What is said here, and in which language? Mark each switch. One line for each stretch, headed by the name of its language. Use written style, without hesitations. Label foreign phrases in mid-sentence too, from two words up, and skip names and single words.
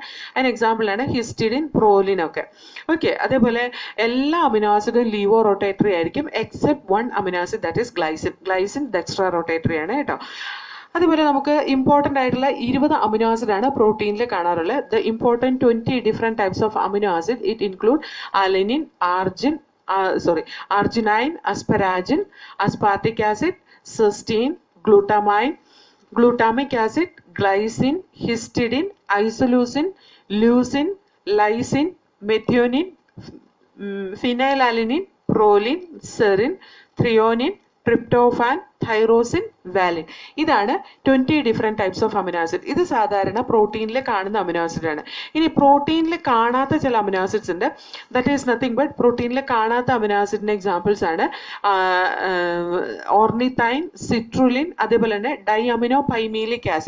Malayalam: അതിന് എക്സാമ്പിളാണ് ഹിസ്റ്റഡിൻ, പ്രോലിൻ ഒക്കെ. ഓക്കെ, അതേപോലെ എല്ലാ അമിനോ ആസിഡും
English: levo rotatory
Malayalam: ആയിരിക്കും
English: except one amino acid, that is glycine dextra rotatory
Malayalam: ആണ് കേട്ടോ. അതുപോലെ നമുക്ക് ഇമ്പോർട്ടൻ്റ് ആയിട്ടുള്ള 20
English: amino acid
Malayalam: ആണ് പ്രോട്ടീനിൽ കാണാറുള്ളത്.
English: the important 20 different types of amino acid it include alanine, arginine, asparagine, aspartic acid, cysteine, glutamine, glutamic acid, glycine, histidine, isoleucine, leucine, lysine, methionine, phenylalanine, proline, serine, threonine, tryptophan, thyrosin, വാലിൻ.
Malayalam: ഇതാണ് 20
English: different types of amino acid.
Malayalam: ഇത് സാധാരണ പ്രോട്ടീനിൽ കാണുന്ന
English: amino acid
Malayalam: ആണ്. ഇനി പ്രോട്ടീനിൽ കാണാത്ത ചില
English: amino acids
Malayalam: ഉണ്ട്.
English: that is nothing but
Malayalam: പ്രോട്ടീനിൽ കാണാത്ത അമിനോ ആസിഡിൻ്റെ എക്സാമ്പിൾസ് ആണ് ഓർണിത്തൈൻ, സിട്രുലിൻ, അതേപോലെ തന്നെ
English: di amino pimelic acid.